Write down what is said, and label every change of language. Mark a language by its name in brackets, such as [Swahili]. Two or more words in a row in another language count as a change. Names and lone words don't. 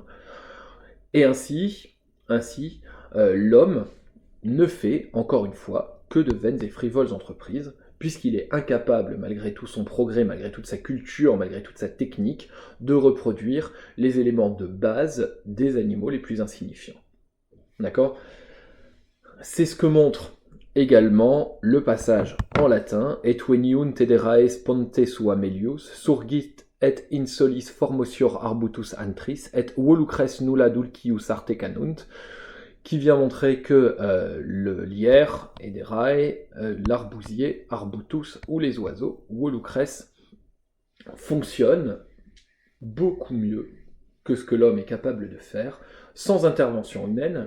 [French] Et ainsi, l'homme ne fait, encore une fois, que de vaines et frivoles entreprises, puisqu'il est incapable, malgré tout son progrès, malgré toute sa culture, malgré toute sa technique, de reproduire les éléments de base des animaux les plus insignifiants. D'accord ? C'est ce que montre également le passage en latin « [Latin] Et veniunt tederae ponte sua melius, surgit et insolis formosior arbutus antris, et volucres nulla dulcius arte canunt », [French] qui vient montrer que le lierre, ederae, l'arbousier, arbutus, ou les oiseaux, volucres, fonctionnent beaucoup mieux que ce que l'homme est capable de faire, sans intervention humaine.